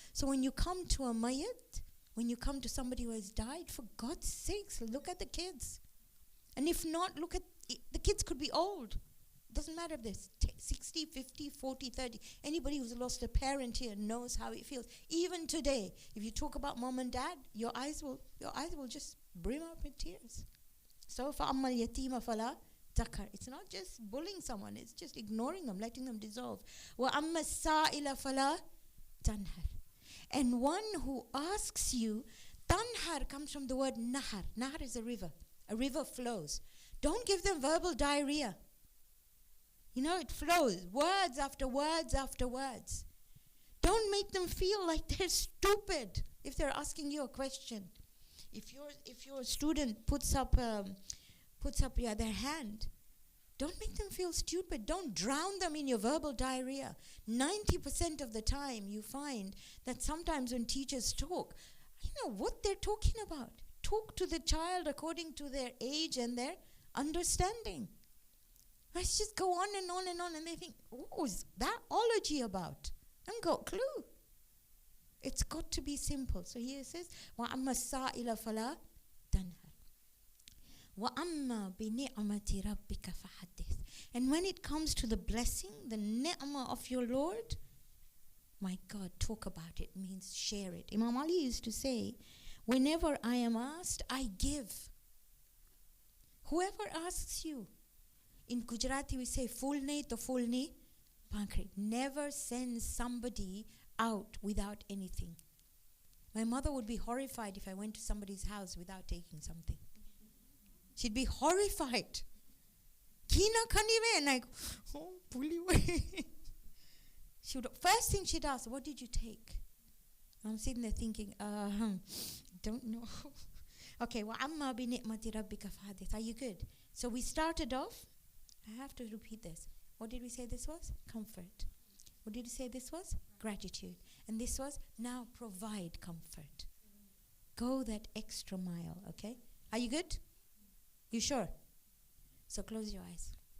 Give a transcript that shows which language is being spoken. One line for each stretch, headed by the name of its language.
English: So when you come to a mayyat, when you come to somebody who has died, for God's sakes, look at the kids. And if not, look at the kids could be old. Doesn't matter if they're 60, 50, 40, 30. Anybody who's lost a parent here knows how it feels. Even today, if you talk about mom and dad, your eyes will just brim up with tears.
Arabic: So فَأَمَّا الْيَتِيمَ فَلَا تَقْهَرْ.
English: It's not just bullying someone, it's just ignoring them, letting them dissolve.
Arabic: وَأَمَّا السَّائِلَ فَلَا تَنْهَرْ.
English: And one who asks you, tanhar comes from the word nahar. Nahar is a river. A river flows. Don't give them verbal diarrhea. You know, it flows, words after words after words. Don't make them feel like they're stupid if they're asking you a question. If your student puts up their hand, don't make them feel stupid. Don't drown them in your verbal diarrhea. 90% of the time you find that sometimes when teachers talk, you know what they're talking about. Talk to the child according to their age and their understanding. Let's just go on and on and on, and they think, what was that ology about? I've got a clue. It's got to be simple. So here it says,
Arabic: وَأَمَّا السَّائِلَ فَلَا تَنْهَرْ وَأَمَّا بِنِعْمَةِ رَبِّكَ فَحَدِّثْ.
English: And when it comes to the blessing, the ni'mah of your Lord, my God, talk about it, means share it. Imam Ali used to say, whenever I am asked, I give. Whoever asks you, in Gujarati we say,
Gujarati: fulne to fulne pankri.
English: Never send somebody out without anything. My mother would be horrified if I went to somebody's house without taking something. She'd be horrified.
Gujarati: Kina kanive,
English: and I go, oh, puli way. First thing she'd ask, what did you take? I'm sitting there thinking, don't know.
Arabic: Okay, وَعَمَّا بِنِعْمَةِ رَبِّكَ فَحَدِّثْ.
English: Are you good? So we started off, I have to repeat this. What did we say this was? Comfort. What did we say this was? Gratitude. And this was, now provide comfort. Go that extra mile, okay? Are you good? You sure? So close your eyes.